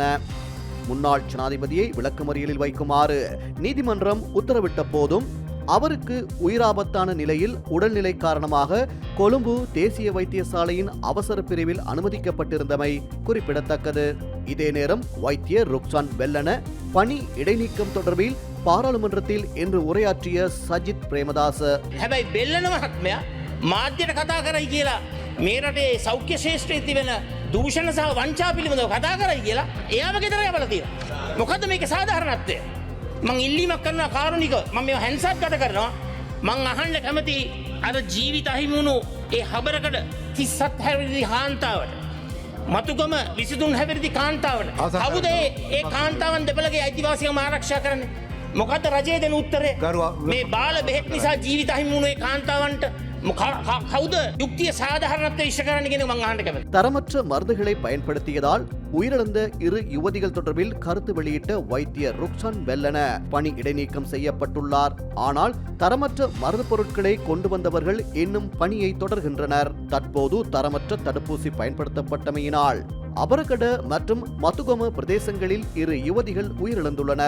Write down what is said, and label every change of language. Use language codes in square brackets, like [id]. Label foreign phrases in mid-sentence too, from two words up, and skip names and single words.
[ta] முன்னாள் ஜனாதிபதியை விளக்கமறியலில் வைக்குமாறு நீதிமன்றம் உத்தரவிட்ட போதும் அவருக்கு உயிராபத்தான நிலையில் உடல்நிலை காரணமாக கொழும்பு தேசிய வைத்தியசாலையின் அவசர பிரிவில் அனுமதிக்கப்பட்டிருந்தமை குறிப்பிடத்தக்கது. இதே நேரம் வைத்தியர் ரொக்சான் பெல்லன பணி இடைநீக்கம் தொடர்பில் பாராளுமன்றத்தில் இன்று உரையாற்றிய சஜித் பிரேமதாச [si] හැබැයි බෙල්ලන මහත්මයා මාධ්‍යයට කතා කරයි කියලා මේ රටේ සෞඛ්‍ය ශේෂ්ත්‍රයේ තිබෙන දූෂණ සහ වංචා පිළිබඳව කතා කරයි කියලා එයාම ගෙදර යවලා තියෙනවා. මොකද්ද මේකේ සාධාරණත්වය? මං ඉල්ලීමක් කරනවා කාරුණික මම මේව හැන්සත් ගත කරනවා. මං අහන්න කැමති අර ජීවිත අහිමි වුණු ඒ හබරකඩ 37 හැවිරිදි කාන්තාවට මතුගම 23 හැවිරිදි කාන්තාවට කවුද ඒ කාන්තාවන් දෙපළගේ අයිතිවාසිකම් ආරක්ෂා කරන්නේ? මොකද රජයේ දෙන උත්තරේ මේ බාල බෙහෙත් නිසා ජීවිත අහිමි වුණු ඒ කාන්තාවන්ට කවුද යුක්තිය සාධාරණත්වය ඉෂ්ට කරන්න කියන මං අහන්න කැමතියි. [ta] தரமற்ற மருந்துகளை பயன்படுத்தியதால் உயிரிழந்த இரு யுவதிகள் தொடர்பில் கருத்து வெளியிட்ட வைத்தியர் ரொக்சான் பெல்லன பணி இடைநீக்கம் செய்யப்பட்டுள்ளார். ஆனால் தரமற்ற மருந்து பொருட்களை கொண்டு வந்தவர்கள் இன்னும் பணியை தொடர்கின்றனர். தற்போது தரமற்ற தடுப்பூசி பயன்படுத்தப்பட்டமையினால் அபரகட மற்றும் மத்துகம பிரதேசங்களில் இரு யுவதிகள் உயிரிழந்துள்ளனர்.